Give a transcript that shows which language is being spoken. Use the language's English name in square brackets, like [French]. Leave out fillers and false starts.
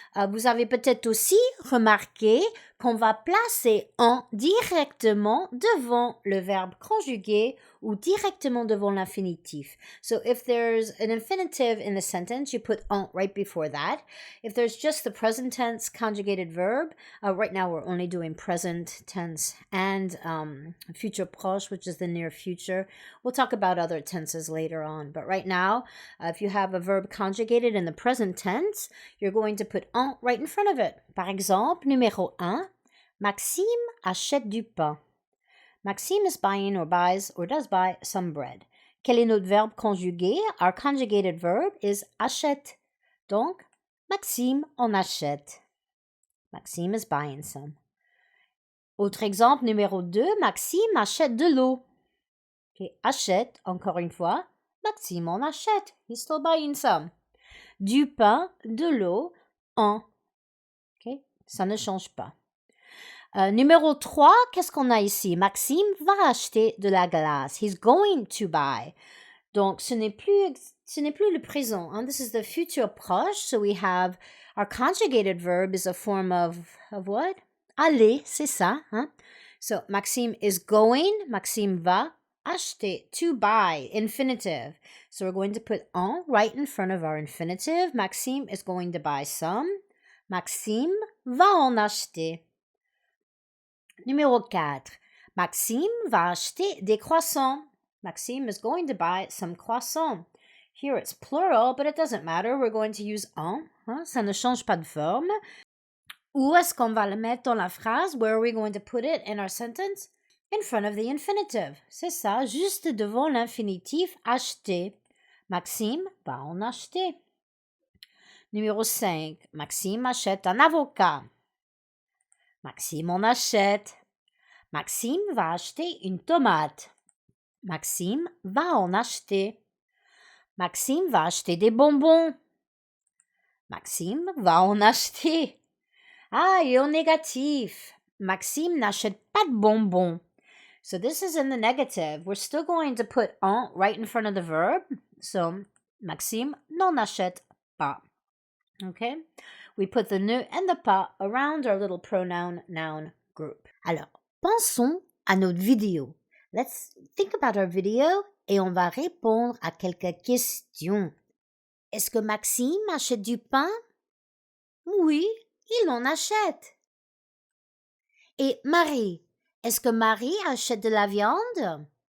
[French] Vous avez peut-être aussi remarqué qu'on va placer en directement devant le verbe conjugué ou directement devant l'infinitif. [English] So if there's an infinitive in the sentence, you put en right before that. If there's just the present tense conjugated verb, right now we're only doing present tense and future proche, which is the near future. We'll talk about other tenses later on. But right now, if you have a verb conjugated in the present tense, you're going to put en right in front of it. [French] Par exemple, numéro 1, Maxime achète du pain. [English] Maxime is buying or buys or does buy some bread. [French] Quel est notre verbe conjugué? [English] Our conjugated verb is [French] achète. Donc, Maxime en achète. [English] Maxime is buying some. [French] Autre exemple, numéro 2, Maxime achète de l'eau. Okay, achète, encore une fois, Maxime en achète. [English] He's still buying some. [French] Du pain, de l'eau, en. Okay, ça ne change pas. Numéro 3, qu'est-ce qu'on a ici? Maxime va acheter de la glace. [English] He's going to buy. [French] Donc, ce n'est plus le présent. [English] Hein? This is the future proche. So we have our conjugated verb is a form of what? [French] Aller, c'est ça. Hein? [English] So, Maxime is going. [French] Maxime va acheter, [English] to buy, infinitive. So we're going to put en right in front of our infinitive. Maxime is going to buy some. [French] Maxime va en acheter. Numéro 4. Maxime va acheter des croissants. [English] Maxime is going to buy some croissants. Here it's plural, but it doesn't matter. We're going to use en. Hein? [French] Ça ne change pas de forme. Où est-ce qu'on va le mettre dans la phrase? [English] Where are we going to put it in our sentence? In front of the infinitive. [French] C'est ça, juste devant l'infinitif acheter. Maxime va en acheter. Numéro 5. Maxime achète un avocat. Maxime en achète. Maxime va acheter une tomate. Maxime va en acheter. Maxime va acheter des bonbons. Maxime va en acheter. Ah, et au négatif. Maxime n'achète pas de bonbons. [English] So this is in the negative. We're still going to put en right in front of the verb. [French] So, Maxime n'en achète pas. [English] Okay? We put the ne and the pas around our little pronoun noun group. [French] Alors, pensons à notre vidéo. [English] Let's think about our video [French] et on va répondre à quelques questions. Est-ce que Maxime achète du pain? Oui, il en achète. Et Marie, est-ce que Marie achète de la viande?